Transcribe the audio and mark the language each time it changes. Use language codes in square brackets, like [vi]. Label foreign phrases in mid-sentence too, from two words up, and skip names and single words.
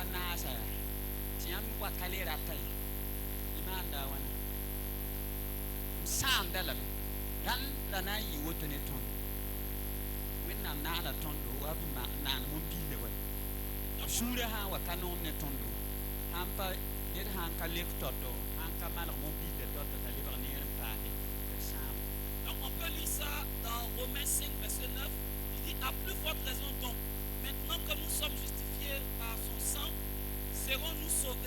[mos] naasa tɩ yãmb wa ka le rata ye y maanda wãna m sãamda lame rãnd ra na n yɩ woto ne tõnd wẽnnaam naana tõndo wa b naan mõn-billa wa sũurã sã n wa ka noom ne tõndo sãn pa ned sãn ka lek tɔtɔ sãn ka malg mõn-billa tɔtɔ t'a lebg neer n paase t'a sãam. [fr] Donc on peut lire ça dans Romains 5, verset 9. Il dit à plus forte raison donc, maintenant que nous sommes justifiés par son sang, serons-nous